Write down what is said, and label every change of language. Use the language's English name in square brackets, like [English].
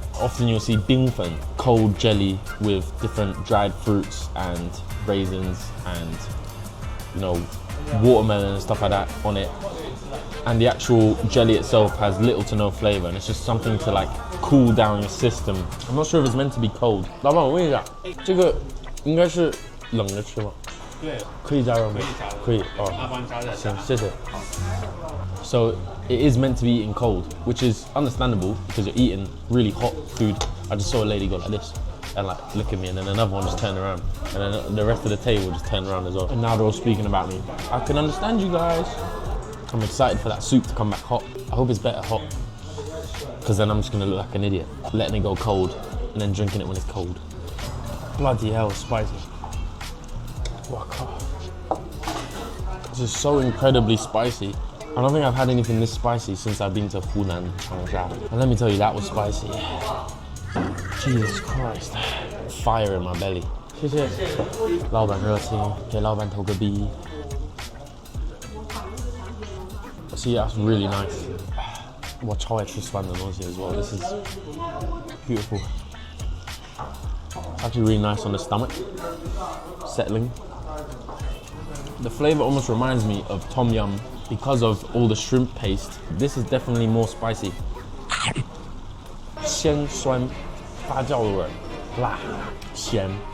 [English] Often you'll see bingfen, cold jelly with different dried fruits and raisins and, you know, watermelon and stuff like that on it. And the actual jelly itself has little to no flavor and it's just something to like cool down your system. I'm not sure if it's meant to be cold. [Chinese] 老板，我问一下，这个应该是冷着吃吗？对，可以加热吗？可以哦。那帮你加热一下。行，谢谢。 [English] So it is meant to be eaten cold, which is understandable because you're eating really hot food. I just saw a lady go like this and like look at me, and then another one just turned around, and then the rest of the table just turned around as well. And now they're all speaking about me. I can understand you guys. I'm excited for that soup to come back hot. I hope it's better hot, because then I'm just gonna look like an idiot, letting it go cold and then drinking it when it's cold. Bloody hell, spicy. Wow. This is so incredibly spicy. I don't think I've had anything this spicy since I've been to Hunan, Changsha. And let me tell you, that was spicy. Jesus Christ. Fire in my belly. [Chinese] 谢谢。老板热情，给老板投个币。 [English] See, that's really nice. [Chinese] 我超爱吃酸的东西 [English] as well. This is beautiful. It's actually really nice on the stomach. Settling. The flavor almost reminds me of tom yum because of all the shrimp paste. This is definitely more spicy. [Chinese] 鲜酸发酵的味儿，辣咸。